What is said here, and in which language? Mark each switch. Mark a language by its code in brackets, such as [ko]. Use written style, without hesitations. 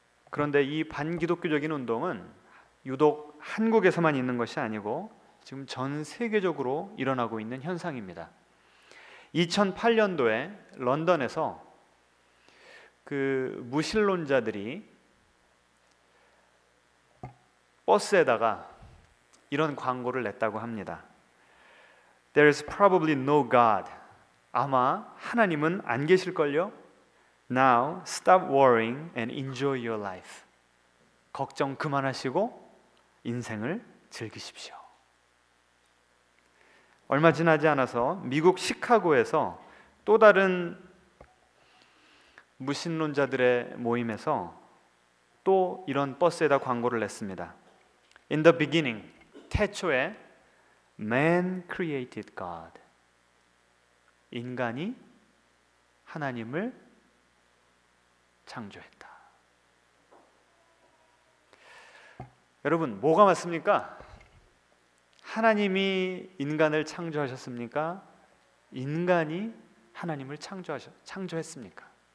[ko] 그런데 이 반기독교적인 운동은 유독 한국에서만 있는 것이 아니고 지금 전 세계적으로 일어나고 있는 현상입니다. 2008년도에 런던에서 그 무신론자들이 버스에다가 이런 광고를 냈다고 합니다. [en] There is probably no God. [ko] 아마 하나님은 안 계실걸요? [en] Now stop worrying and enjoy your life. [ko] 걱정 그만하시고 인생을 즐기십시오. 얼마 지나지 않아서 미국 시카고에서 또 다른 무신론자들의 모임에서 또 이런 버스에다 광고를 냈습니다. [en] In the beginning, [ko] 태초에 [en] Man created God. [ko] 인간이 하나님을 창조했다. 여러분, 뭐가 맞습니까? 하나님이 인간을 창조하셨습니까? 인간이 하나님을 창조했습니까?